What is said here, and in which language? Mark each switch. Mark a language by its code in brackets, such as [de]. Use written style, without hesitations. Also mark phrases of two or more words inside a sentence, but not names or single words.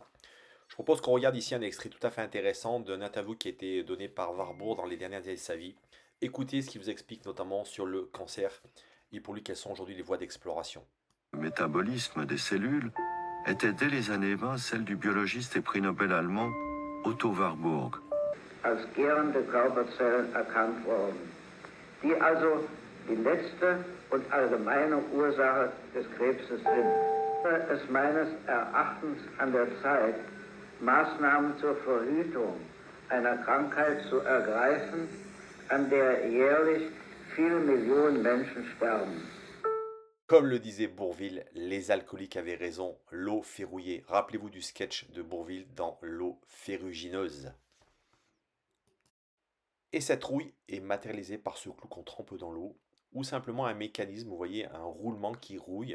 [fr] Je propose qu'on regarde ici un extrait tout à fait intéressant d'un interview qui a été donné par Warburg dans les dernières années de sa vie. Écoutez ce qu'il vous explique notamment sur le cancer et pour lui quelles sont aujourd'hui les voies d'exploration. Le métabolisme des cellules était dès les années 20 celle du biologiste et prix Nobel allemand Otto Warburg. [de] Als gärende Körperzellen erkannt worden, die also die letzte und allgemeine Ursache des Krebses sind. Es meines Erachtens an der Zeit, Maßnahmen zur Verhütung einer Krankheit zu ergreifen, an der jährlich viele Millionen Menschen sterben. [fr] Comme le disait Bourvil, les alcooliques avaient raison, l'eau fait rouiller. Rappelez-vous du sketch de Bourvil dans L'eau ferrugineuse. Et cette rouille est matérialisée par ce clou qu'on trempe dans l'eau, ou simplement un mécanisme, vous voyez, un roulement qui rouille.